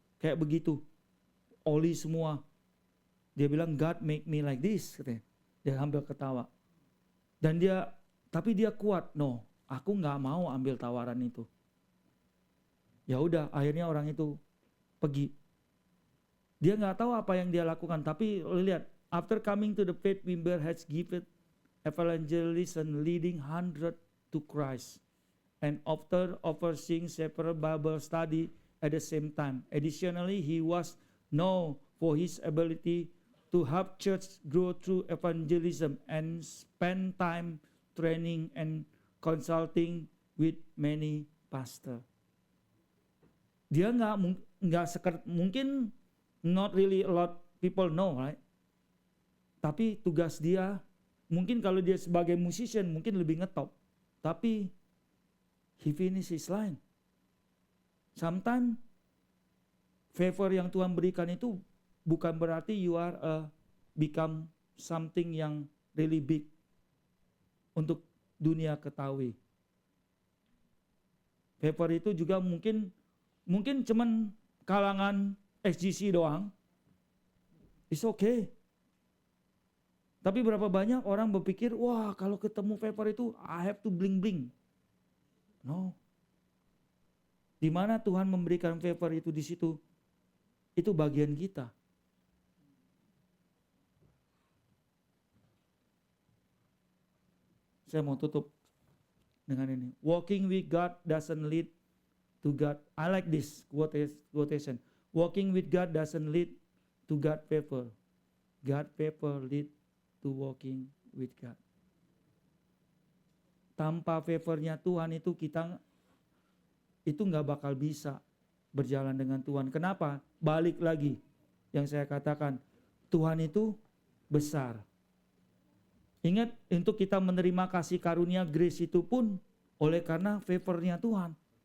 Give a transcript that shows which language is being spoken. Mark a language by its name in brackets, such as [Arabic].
[Indonesian] Kayak begitu. Oli semua. Dia bilang, [English] God make me like this, [Indonesian] katanya. Dia ambil ketawa. Dan tapi dia kuat. [English] No, [Indonesian] aku nggak mau ambil tawaran itu. Ya udah, akhirnya orang itu pergi. Dia nggak tahu apa yang dia lakukan. Tapi lihat, [English] after coming to the faith, Wimber has given evangelism leading 100 to Christ. And after overseeing several Bible study at the same time. Additionally, he was known for his ability to help church grow through evangelism and spend time training and consulting with many pastor. [Indonesian] Dia mungkin [English] not really a lot people know, right? [Indonesian] Tapi tugas dia mungkin kalau dia sebagai musician mungkin lebih ngetop. Tapi [English] he finish his line. Sometimes favor [Indonesian] yang Tuhan berikan itu bukan berarti [English] you are become something [Indonesian] yang [English] really big [Indonesian] untuk dunia ketahui. Favor itu juga mungkin cuman kalangan SGC doang. [English] It's okay. [Indonesian] Tapi berapa banyak orang berpikir, wah kalau ketemu favor itu [English] I have to bling-bling. No. [Indonesian] Di mana Tuhan memberikan favor itu di situ, itu bagian kita. Saya mau tutup dengan ini. [English] Walking with God doesn't lead to God. I like this quotation. Walking with God doesn't lead to God favor. God favor lead to walking with God. [Indonesian] Tanpa favornya Tuhan itu kita itu nggak bakal bisa berjalan dengan Tuhan. Kenapa? Balik lagi yang saya katakan, Tuhan itu besar. Ingat, untuk kita menerima kasih karunia grace itu pun oleh karena favornya Tuhan.